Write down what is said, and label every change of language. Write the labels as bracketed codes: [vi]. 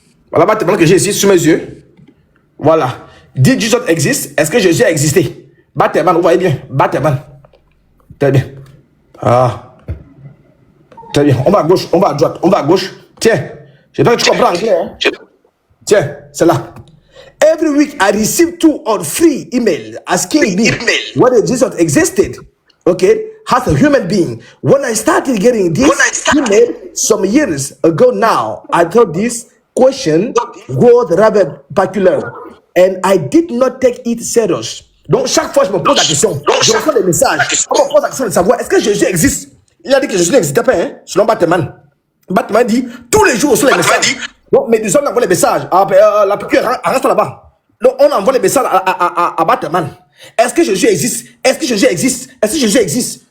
[fr] Voilà Batman que j'ai ici sous mes yeux. Voilà. [en] Did Jesus exist? [fr] Est-ce que Jésus a existé? Batman, vous voyez bien. Batman. Très bien. Ah. Très bien. On va à gauche, on va à droite, on va à gauche. Tiens. J'espère que tu comprends anglais. Hein? Tiens, c'est là. [en] Every week I receive 2 or 3 emails asking me whether Jesus existed, okay, as a human being. When I started getting this email some years ago now, I thought this question was rather peculiar and I did not take it serious. [fr] Donc chaque fois je me pose la question, je reçois des messages, on me pose la question de savoir est-ce que Jésus existe? Il a dit que Jésus n'existait pas, hein, selon Batman. Batman dit tous les jours sur les messages. Donc, mais nous envoie les messages. La piqûre reste là-bas. Donc, on envoie les messages à Batman. Est-ce que Jésus existe? Est-ce que Jésus existe? Est-ce que Jésus existe?